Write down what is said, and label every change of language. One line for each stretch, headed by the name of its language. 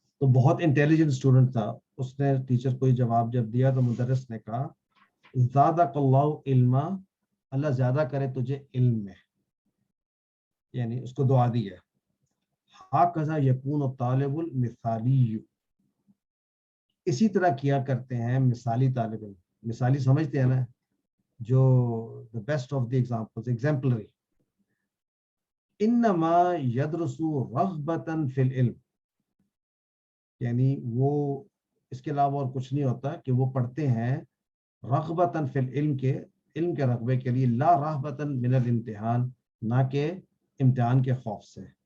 Urdu: تو بہت intelligent student تھا, اس نے ٹیچر کو جواب جب دیا تو مدرس نے کہا
Arabic: زادک اللہ علما,
Urdu: اللہ زیادہ کرے تجھے علم میں, یعنی اس کو دعا دی ہے.
Arabic: ہاکذا یکون الطالب المثالی,
Urdu: اسی طرح کیا کرتے ہیں مثالی طالب علم. مثالی سمجھتے ہیں نا, جو
English: the best of the examples, exemplary.
Arabic: انما یدرس رغبتا فی العلم,
Urdu: یعنی وہ اس کے علاوہ اور کچھ نہیں ہوتا کہ وہ پڑھتے ہیں
Arabic: رغبتا فی العلم,
Urdu: کے علم کے رغبے کے لیے,
Arabic: لا رہبتا من الامتحان,
Urdu: نہ کہ امتحان کے خوف سے.